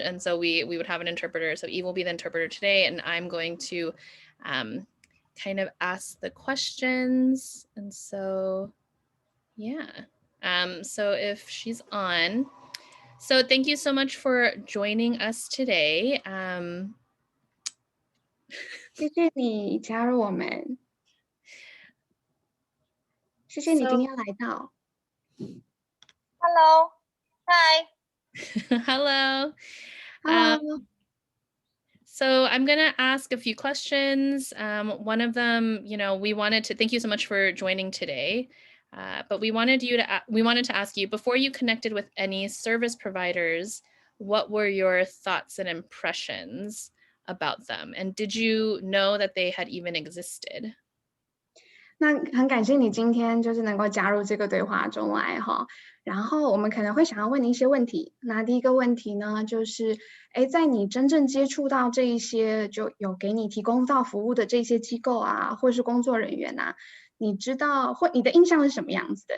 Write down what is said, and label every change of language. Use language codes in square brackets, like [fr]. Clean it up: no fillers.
[en] And so we would have an interpreter. So Eve will be the interpreter today, and I'm going to kind of ask the questions. And so, yeah. So if she's on, so thank you so much for joining us today. [zh] 谢谢你加入我们，谢谢你今天来到。 [en] Hello. Hi. Hello. Hello. So I'm going to ask a few questions. One of them, we wanted to thank you so much for joining today. But we wanted to ask you, before you connected with any service providers, what were your thoughts and impressions about them? And did you know that they had even existed? [zh] 那很感谢你今天就是能够加入这个对话中来哈，然后我们可能会想要问你一些问题。那第一个问题呢，就是在你真正接触到这一些就有给你提供到服务的这些机构啊，或是工作人员啊，你知道或你的印象是什么样子的？